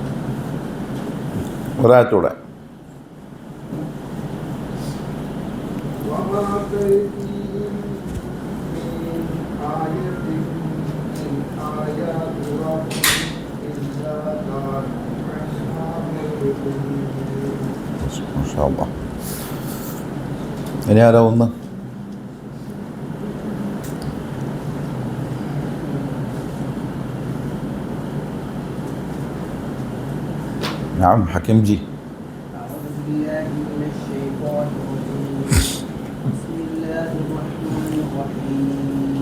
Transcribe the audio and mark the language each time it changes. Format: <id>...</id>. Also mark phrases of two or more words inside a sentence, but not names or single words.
<ml>ഒരാഴ്ചയുടെ</ml> <ar>وما تأتيهم من آية من آيات ربهم إلا كانوا عنها معرضين. ما شاء الله.</ar> <ml>ഇനി ആരാ ഒന്ന്?</ml> <ar>نعم حكيم جي. أعوذ بالله من الشيطان الرجيم. بسم الله الرحمن الرحيم.</ar>